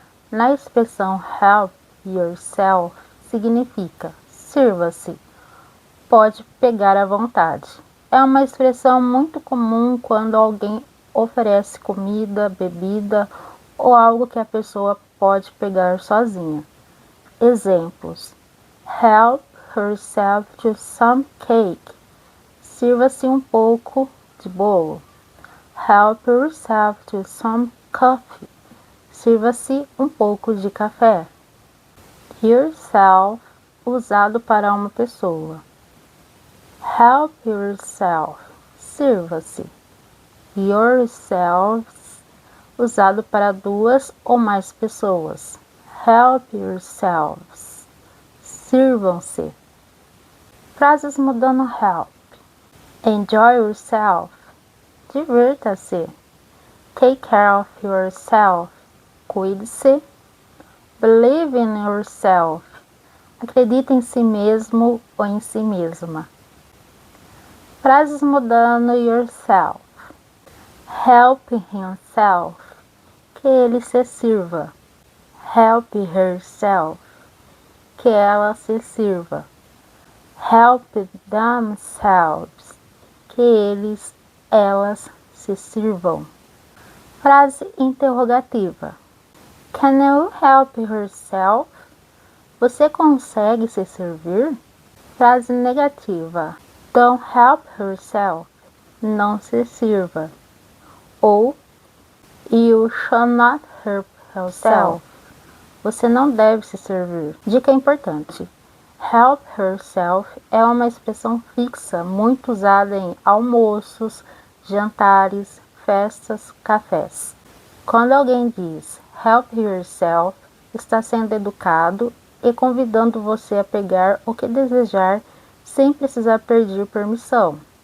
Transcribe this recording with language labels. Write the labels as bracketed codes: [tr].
[pt] Na expressão help yourself significa sirva-se, pode pegar à vontade. É uma expressão muito comum quando alguém oferece comida, bebida ou algo que a pessoa pode pegar sozinha. [en] Exemplos: help herself to some cake. [pt] Sirva-se um pouco de bolo. [en] Help yourself to some coffee. [pt] Sirva-se um pouco de café. Yourself, usado para uma pessoa. [en] Help yourself. [pt] Sirva-se. Yourselves, usado para duas ou mais pessoas. [en] Help yourselves. [pt] Sirvam-se. Frases mudando help. [en] Enjoy yourself. [pt] Divirta-se. [en] Take care of yourself. [pt] Cuide-se. [en] Believe in yourself. [pt] Acredite em si mesmo ou em si mesma. Frases mudando yourself. [en] Help himself. [pt] Que ele se sirva. [en] Help herself. [pt] Que ela se sirva. [en] Help themselves. [pt] Que eles, elas se sirvam. Frase interrogativa. [en] Can you help yourself? [pt] Você consegue se servir? Frase negativa. [en] Don't help yourself. [pt] Não se sirva. [en] Ou you shall not help yourself. [pt] Você não deve se servir. Dica importante. Help yourself é uma expressão fixa muito usada em almoços, jantares, festas, cafés. Quando alguém diz help yourself, está sendo educado e convidando você a pegar o que desejar sem precisar pedir permissão.